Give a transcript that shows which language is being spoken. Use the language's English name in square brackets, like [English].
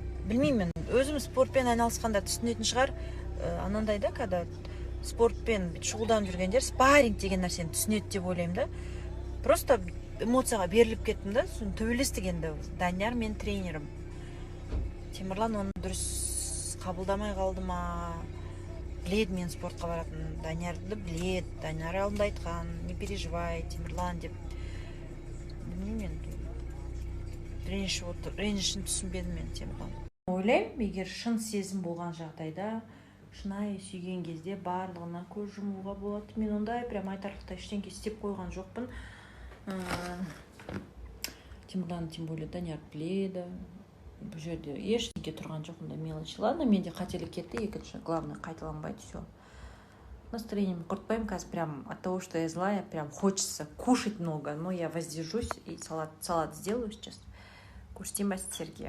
[Kazakh] Білмеймін, өзім спортпен айналысқанда түсінетін шығар. Анандай да, [Russian] когда [Kazakh] спортпен шұғылданып жүргендер спарринг деген нәрсені түсінеді деп ойлаймын да. Просто эмоцияға беріліп кеттім да, соны төбелестік енді. Данияр мен тренерім. Темірлан оны дұрыс қабылдамай қалды ма? Біледі мен спортқа баратын. Даниярды біледі. Данияр алдында айтқан, [Russian] не переживай, [Kazakh] Темірлан деп. Білмеймін, ренішін түсінбедім мен Темірлан. Ойлаймын, егер шын сезім болған жағдайда, шынайы сүйген кезде барлығына көз жұмуға болады. Мен ондай прям айтарлықтай ештеңке істеп қойған жоқпын. Темірлан, [Russian] тем более [Kazakh] Данияр біледі. Бұл жерде ештеңке тұрған жоқ, ондай мелочь. [Russian] Ладно, [Kazakh] менде қателік кетті, екінші. [Russian] Главное, [Kazakh] қайталанбайды, [Russian] все. Настроением [Kazakh] құртпаймын, [Russian] қазір прям от того, что я злая, прям хочется кушать много. Но я воздержусь и салат сделаю сейчас. Кушайте, мастерки.